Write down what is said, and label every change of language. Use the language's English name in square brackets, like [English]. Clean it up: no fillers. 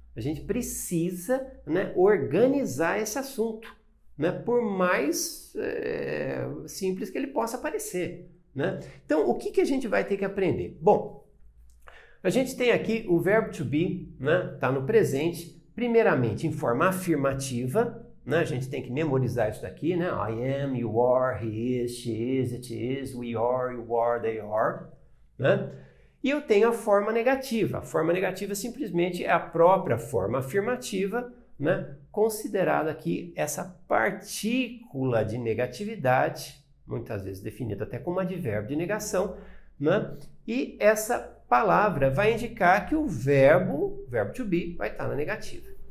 [Portuguese] A gente precisa, né, organizar esse assunto, né, por mais simples que ele possa parecer, né? Então, o que a gente vai ter que aprender? Bom, a gente tem aqui o verbo to be, né, tá no presente, primeiramente em forma afirmativa, né? A gente tem que memorizar isso daqui, né? [English] I am, you are, he is, she is, it is, we are, you are, they are, né? [Portuguese] E eu tenho a forma negativa. A forma negativa simplesmente é a própria forma afirmativa, né? Considerada aqui essa partícula de negatividade, muitas vezes definida até como advérbio de negação, né? E essa palavra vai indicar que o verbo to be, vai estar na negativa.